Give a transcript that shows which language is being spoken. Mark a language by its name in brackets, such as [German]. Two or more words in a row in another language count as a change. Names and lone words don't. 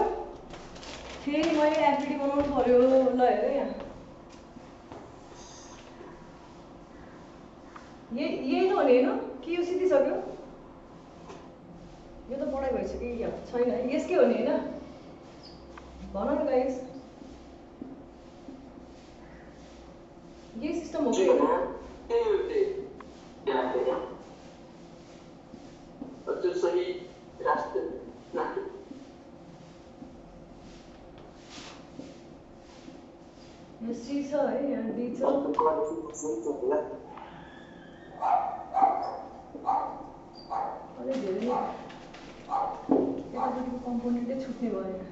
[Nepali] फेरि मैले एफबिडी बनाउनु पर्यो। ल हेर यहाँ यही हो नि हैन कि यो सिधिसक्यो? यो त पढाइ भइसक्यो कि छैन? यसकै हो नि हैन? भन न [Hindi] गाइस। ये सिस्टम हो गया तो सही रास्ते [Nepali] यो सी छ है, यहाँ डी छ। अलिक धेरै यतापट्टिको कम्पोनेन्टै छुट्ने भयो यहाँ।